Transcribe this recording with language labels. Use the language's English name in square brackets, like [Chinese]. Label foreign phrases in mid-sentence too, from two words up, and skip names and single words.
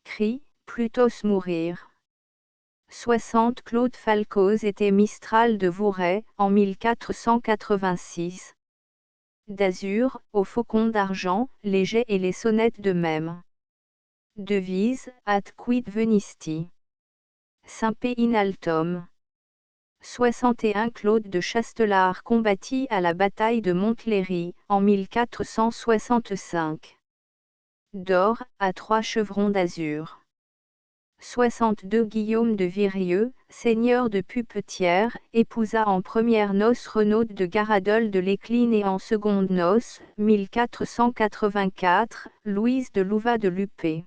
[French] Cri, Plutos mourir. 60 Claude Falcoz était Mistral de Vourey, en 1486. D'azur, au faucon d'argent, les jets et les sonnettes de même. Devise, [Latin] Ad quid venisti. Simpe in altum. [French] 61 Claude de Chastelard combattit à la bataille de Montlhéry, en 1465. D'or, à 3 chevrons d'azur. 62 Guillaume de Virieux, seigneur de Pupetière, épousa en premières noces Renaud de Garadol de l'Écline et en secondes noces, 1484, Louise de Louvat de Lupé.